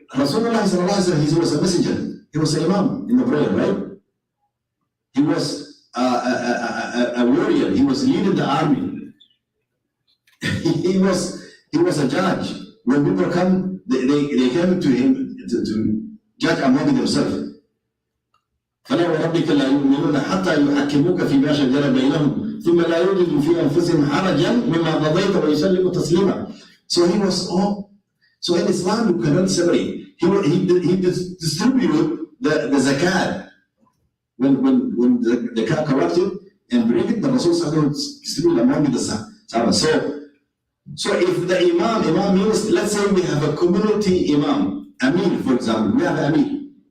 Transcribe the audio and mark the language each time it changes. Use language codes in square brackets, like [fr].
[en] Rasulullah sallallahu alaihi wasallam, he was a messenger. He was an imam in the prayer, right? He was a warrior. He was leading the army. he was a judge. When people come, they came to him to judge among themselves. [ar] فلا وربك لا يؤمنون حتى يحكموك فيما شجر بينهم ثم لا يجدوا في أنفسهم حرجا مما قضيت ويسلموا تسليما. [en] So he was all. So in Islam you cannot separate. He distributed the zakat when the car corrupted and bring it. The Rasul distributed among the Sahaba. So if the imam means, let's say we have a community imam, Amir, for example, we have Amir.